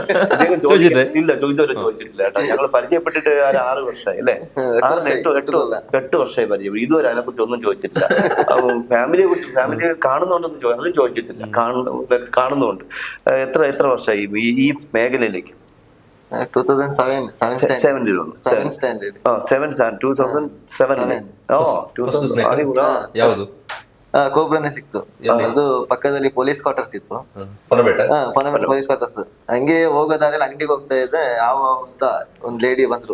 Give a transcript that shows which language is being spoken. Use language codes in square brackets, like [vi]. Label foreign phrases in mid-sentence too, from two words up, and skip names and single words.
[ml] അദ്ദേഹം ഇല്ല, ഇതുവരെ ചോദിച്ചിട്ടില്ല കേട്ടോ. ഞങ്ങൾ പരിചയപ്പെട്ടിട്ട് ഒരു 6 വർഷമായി അല്ലേ, 8 വർഷമായി പരിചയപ്പെട്ടു. ഇതുവരെ അതിനെ കുറിച്ച് ഒന്നും ചോദിച്ചിട്ടില്ല. ഫാമിലി കാണുന്നോണ്ടൊന്നും അതും ചോദിച്ചിട്ടില്ല. കാണുന്നുണ്ട്. എത്ര വർഷമായി ഈ മേഖലയിലേക്ക്? 2007 [kn] ಯಾವುದು? ಕೋಬ್ರನೇ ಸಿಕ್ತು. ಅದು ಪಕ್ಕದಲ್ಲಿ [en] police quarters [kn] ಇತ್ತು. ಪೊನ್ನಪೇಟೆ [en] police quarters. [kn] ಹಂಗೆ ಹೋಗೋ ದಾರಿಯಲ್ಲಿ ಅಂಗಡಿಗೆ ಹೋಗ್ತಾ ಇದ್ದೆ, ಅಂತ ಒಂದ್ ಲೇಡಿ ಬಂದ್ರು.